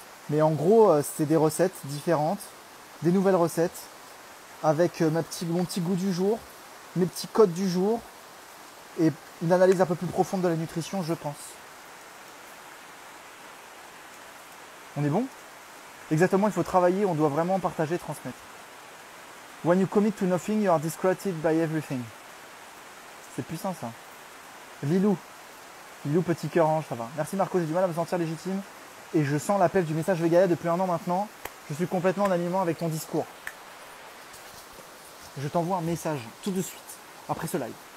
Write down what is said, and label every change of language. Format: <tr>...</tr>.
<fr>Mais en gros, c'est des recettes différentes, des nouvelles recettes, avec mon petit goût du jour, mes petits codes du jour, et une analyse un peu plus profonde de la nutrition, je pense. On est bon? Exactement, il faut travailler, on doit vraiment partager et transmettre.</fr> <en>When you commit to nothing, you are distracted by everything.</en> <fr>C'est puissant ça. Lilou, petit cœur ange, ça va. Merci Marco, j'ai du mal à me sentir légitime. Et je sens l'appel du message Vegalia depuis 1 an maintenant. Je suis complètement en alignement avec ton discours. Je t'envoie un message tout de suite, après ce live.</fr>